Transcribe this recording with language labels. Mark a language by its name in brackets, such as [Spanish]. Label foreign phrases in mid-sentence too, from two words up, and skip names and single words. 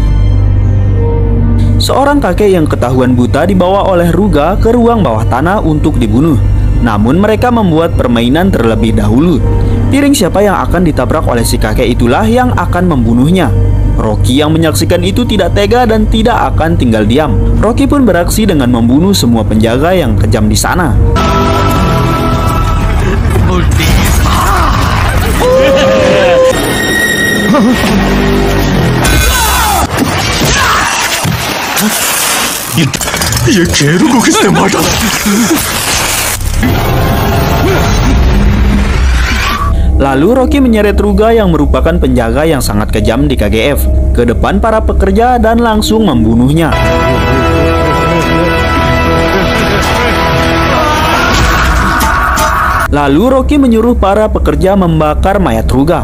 [Indonesian] Seorang kakek yang ketahuan buta dibawa oleh Ruga ke ruang bawah tanah untuk dibunuh. Namun mereka membuat permainan terlebih dahulu. Piring siapa yang akan ditabrak oleh si kakek itulah yang akan membunuhnya. Rocky yang menyaksikan itu tidak tega dan tidak akan tinggal diam. Rocky pun beraksi dengan membunuh semua penjaga yang kejam di sana. [Hindi] ये शेरू को किसने मारा? [Indonesian] Lalu Rocky menyeret Ruga yang merupakan penjaga yang sangat kejam di KGF ke depan para pekerja dan langsung membunuhnya. Lalu Rocky menyuruh para pekerja membakar mayat Ruga.